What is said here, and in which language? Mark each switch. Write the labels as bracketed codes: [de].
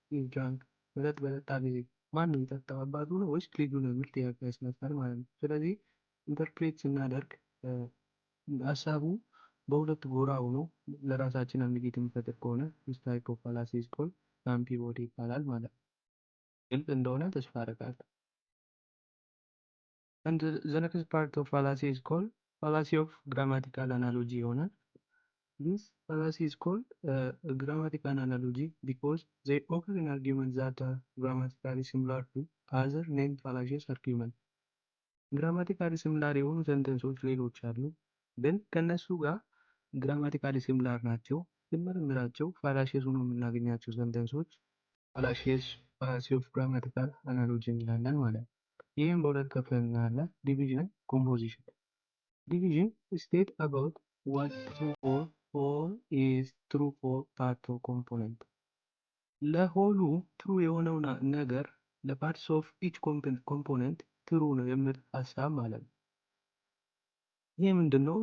[am] ድራንክ መጠጥ በጠጣ ጊዜ። ማን ነው የሚጠጣው? አባቱ ነው ወይስ ልጁ ነው የሚል ጥያቄ ያስነሳል ማለት ነው። ስለዚህ ኢንተርፕሬት ስናደርግ ሀሳቡ በሁለት ጎራ ሆኖ ለራሳችን አምቢጊቲ የሚፈጥር ከሆነ [en] this type of fallacy is called ambivoly [am] ይባላል ማለት ነው። ግልጽ እንደሆነ ተስፋ አደርጋለሁ። [en] And the next part of fallacy is called fallacy of grammatical analogy [am] ይሆናል። [en] This fallacy is called grammatical analogy because they occur in arguments that are grammatically similar to other named fallacious arguments. [am] ግራማቲካሊ ሲሚላር የሆኑ ሰንተንሶች ሌሎች አሉ፣ ግን ከነሱ ጋር ግራማቲካሊ ሲሚላር ናቸው። ስንመረምራቸው ፋላሺየስ ሆኖ የምናገኛቸው ሰንተንሶች [en] fallacy of grammatical analogy [am] እንላለን ማለት ነው። ይህም በሁለት ከፍለን እናያለን፣ ዲቪዥን፣ ኮምፖዚሽን። ዲቪዥን ስቴት [en] about what true or whole is true for part or component። [am] ለሆሉ ትሩ የሆነው ነገር ለፓርትስ ኦፍ ኢች ኮምፖነንት ትሩ ነው የሚል ሀሳብ ማለት ነው። ይህ ምንድን ነው?